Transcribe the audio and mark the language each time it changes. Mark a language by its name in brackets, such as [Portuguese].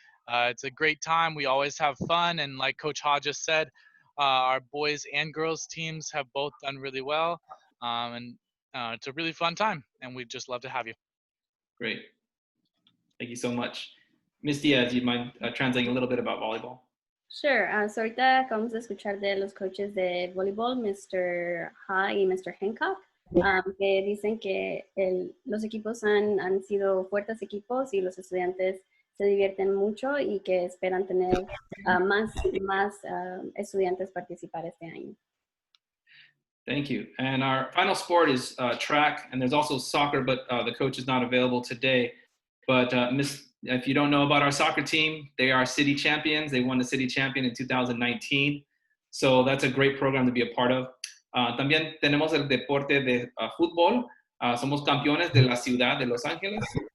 [English] It's a great time. We always have fun. And like Coach Ha just said, our boys and girls teams have both done really well. And it's a really fun time. And we'd just love to have you. Great. Thank you so much. Ms. Diaz, do you mind translating a little bit about volleyball? Sure. [Spanish] So ahorita acabamos de escuchar de los coaches de voleibol, Mr. Ha y Mr. Hancock, que dicen que los equipos han sido fuertes equipos y los estudiantes se divierten mucho y que esperan tener más estudiantes participar este año. [English] Thank you. And our final sport is track, and there's also soccer, but the coach is not available today. But if you don't know about our soccer team, they are city champions. They won the city champion in 2019. So that's a great program to be a part of. [Spanish] También tenemos el deporte de fútbol. Somos campeones de la ciudad de Los Ángeles.